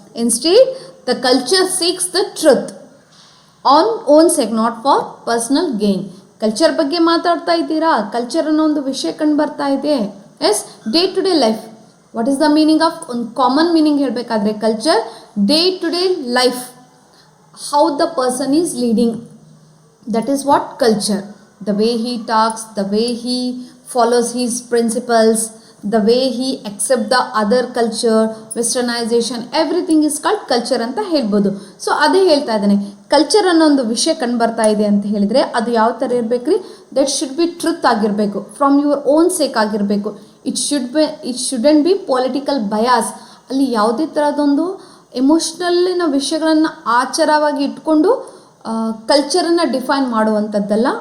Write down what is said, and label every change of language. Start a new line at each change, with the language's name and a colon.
English: Instead the culture seeks the truth on own sake, not for personal gain.
Kannada: Culture ಬಗ್ಗೆ ಮಾತಾಡ್ತಾ ಇದ್ದೀರಾ, culture ಅನ್ನೋ ಒಂದು ವಿಷಯ ಕಂಡು ಬರ್ತಾ ಇದೆ.
English: Yes, day to day life. What is the meaning of,
Kannada: ಒಂದು ಕಾಮನ್ ಮೀನಿಂಗ್ ಹೇಳಬೇಕಾದ್ರೆ
English: Culture day to day life, how the person is leading, that is what culture. the way he talks, the way he follows his principles, the way he accept the other culture, westernisation, everything is called culture
Kannada: ಅಂತ ಹೇಳ್ಬೋದು. So ಅದೇ ಹೇಳ್ತಾ ಇದ್ದಾನೆ, culture ಅನ್ನೋ ಒಂದು ವಿಷಯ ಕಂಡು ಬರ್ತಾ ಇದೆ ಅಂತ ಹೇಳಿದರೆ ಅದು ಯಾವ ಥರ ಇರಬೇಕು ರೀ,
English: that should be truth
Kannada: ಆಗಿರಬೇಕು,
English: from your own sake
Kannada: ಆಗಿರಬೇಕು.
English: It shouldn't be political bias.
Kannada: ಅಲ್ಲಿ ಯಾವುದೇ ಥರದೊಂದು ಎಮೋಷ್ನಲ್ಲಿನ ವಿಷಯಗಳನ್ನು ಆಚಾರವಾಗಿ ಇಟ್ಕೊಂಡು ಕಲ್ಚರನ್ನು ಡಿಫೈನ್ ಮಾಡುವಂಥದ್ದಲ್ಲ.